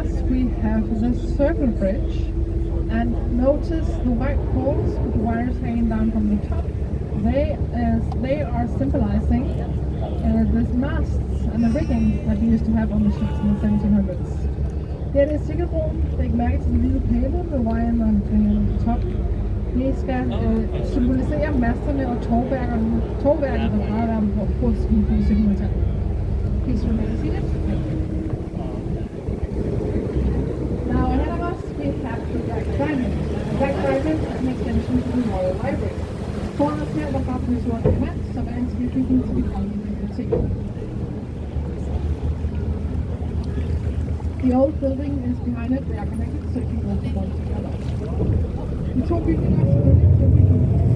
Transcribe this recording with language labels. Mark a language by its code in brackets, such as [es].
[en] we have the circle bridge, and notice the white poles with the wires hanging down from the top. They are symbolizing the masts and the rigging that we used to have on the ships in the 1700s. [da] Her er sikkerheden. Læg mærke til de hvide pæle med wire [en] on the top. [da] Det skal symbolisere masterne og tovværket, der bare er på skibet i 1700-tallet. [en] Please remain seated. Now ahead of us we have the Black Diamond. The Black Diamond is an extension to the Royal Library. [da] Foran os her, der har vi så et element, som er en tilbygning til det kongelige bibliotek. [en] The old building is behind it. They are connected, so you can go from one to the other. [da] De to bygninger er selvfølgelig to bygninger.